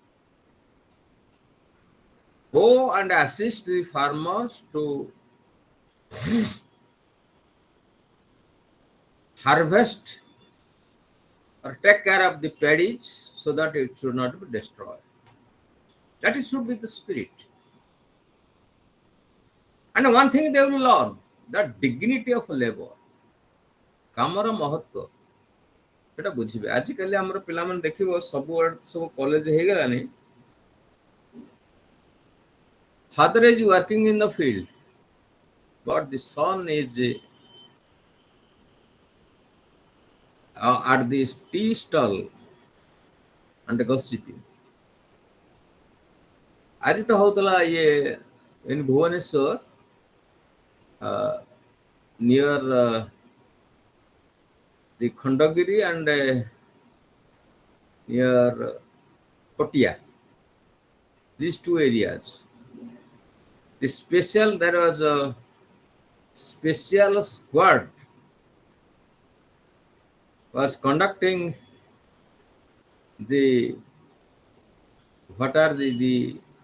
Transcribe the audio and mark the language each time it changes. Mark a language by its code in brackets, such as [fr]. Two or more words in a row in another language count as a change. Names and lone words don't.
[en] Go and assist the farmers to harvest or take care of the paddies so that it should not be destroyed. That should be the spirit. And one thing they will learn, the dignity of labor. [or] କାମର ମହତ୍ଵ ସେଟା ବୁଝିବେ। ଆଜିକାଲି ଆମର ପିଲାମାନେ ଦେଖିବ ସବୁଆଡେ ସବୁ କଲେଜ ହେଇଗଲାନି, [en] father is working in the field but the son is at the tea stall and gossiping. [or] ଆଜି ତ ହଉଥିଲା ଇଏ [en] in Bhubaneswar near the Khandagiri and near Potia, these two areas. There was a special squad was conducting the what are the